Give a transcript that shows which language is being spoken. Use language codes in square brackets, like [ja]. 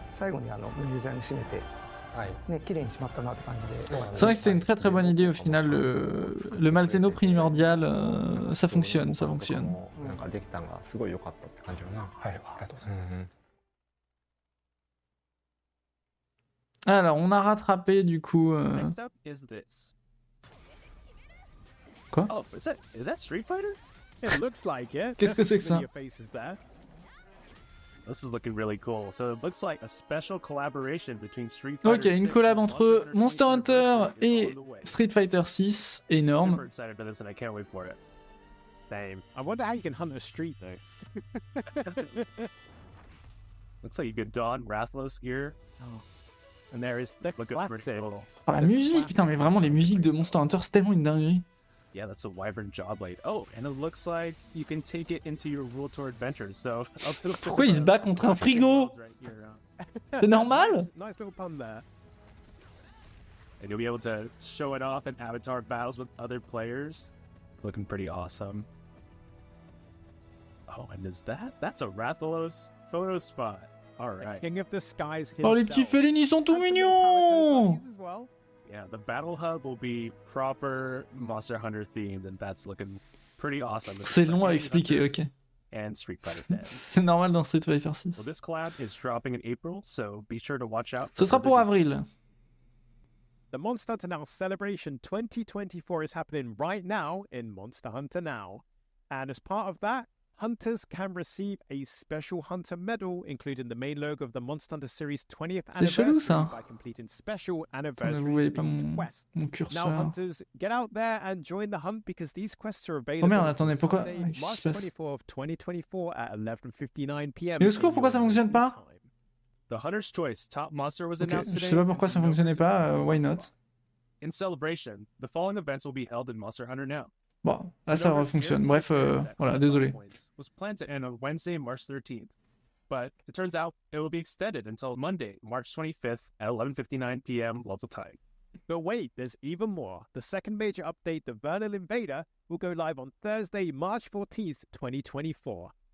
[ja] 最後にユーザーに締めて。綺麗にしまったなって感じで。 [fr] C'est vrai que c'était une très très bonne idée au final, le Malzeno primordial, ça fonctionne, ça fonctionne. [ja] なんかできたのがすごい良かったって感じだな。はい、ありがとうございます。 [fr] Alors, on a rattrapé du coup. [en] Next up is this. [fr] Quoi? [en] Oh, is that Street Fighter? It looks like it. [fr] Qu'est-ce que c'est que ça? [en] Your faces there. This is looking really cool. So it looks like a special collaboration between Street Fighter. [fr] Ok, une collab entre Monster Hunter et Street Fighter 6, Super énorme. [en] excited for this and I can't wait for it. Same. I wonder how you can hunt a street though. Looks like you could don Rathalos here. Oh. And there is look at Bristle. [fr] Oh, la musique, putain, mais vraiment les musiques de Monster Hunter, c'est tellement une dinguerie. [en] Yeah, that's a wyvern jaw blade. Oh, and it looks like you can take it into your World Tour adventures. So [fr] pourquoi il se bat contre un frigo? C'est normal? [en] Nice little pun there. And you'll be able to show it off in avatar battles with other players. Looking pretty awesome. Oh, and is that's a Rathalos photo spot. All right. King of the Skies himself. Oh, les petits félines, ils sont tout mignons! Yeah, the battle hub will be proper Monster Hunter themed, and that's looking pretty awesome. [fr] C'est long à expliquer, ok. [en] And Street Fighter 10. [fr] C'est normal dans Street Fighter 6. [en] Well, this collab is dropping in April, so be sure to watch out. [fr] Ce sera pour avril. [en] The Monster Hunter Now Celebration 2024 is happening right now in Monster Hunter Now. And as part of that, hunters can receive a special hunter medal, including the main logo of the Monster Hunter series 20th anniversary by completing special anniversary quests. Now, hunters, get out there and join the hunt because these quests are available on Sunday, March 24th, 2024 at 11:59 p.m. [fr] Mais au secours, pourquoi ça fonctionne pas? [en] The Hunter's Choice top monster was announced today. [fr] Je sais pas pourquoi ça fonctionnait pas, [en] why not? In celebration, the following events will be held in Monster Hunter Now. [fr] Bon, là ça fonctionne. Bref, voilà, désolé. [en] Was planned to end on Wednesday, March 13th, but it turns out it will be extended until Monday, March 25th at 11:59 p.m. local time. But wait, there's even more. The second major update, the Vernal Invader, will go live on Thursday, March 14th, 2024.